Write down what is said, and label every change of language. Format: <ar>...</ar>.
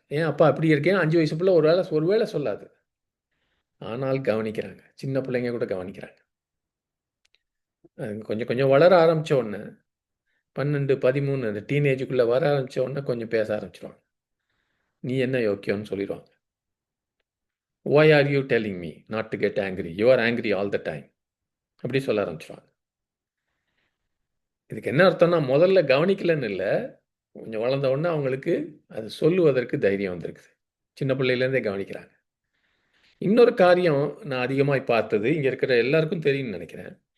<ta>ஏன் அப்பா அப்படி இருக்கேன், 5 வயசு பிள்ளை ஒருவேளை சொல்லாது. ஆனால் கவனிக்கிறாங்க, சின்ன பிள்ளைங்க கூட கவனிக்கிறாங்க. கொஞ்சம் கொஞ்சம் வளர ஆரம்பித்த உடனே 12, 13 அந்த டீனேஜுக்குள்ளே வர ஆரம்பித்த உடனே கொஞ்சம் பேச ஆரம்பிச்சிடுவாங்க. நீ என்ன யோக்கியம்னு சொல்லிடுவாங்க.</ta> <en>Why are you telling me not to get angry? You are angry all the time.</en> <ta>அப்படி சொல்ல ஆரம்பிச்சிருவாங்க. இதுக்கு என்ன அர்த்தம்னா, முதல்ல கவனிக்கலன்னு இல்லை, கொஞ்சம் வளர்ந்த உடனே அவங்களுக்கு அது சொல்லுவதற்கு தைரியம் வந்திருக்குது. சின்ன பிள்ளையிலேருந்தே கவனிக்கிறாங்க. இன்னொரு காரியம் நான் அதிகமாக பார்த்தது, இங்கே இருக்கிற எல்லாருக்கும் தெரியும்னு நினைக்கிறேன்.</ta>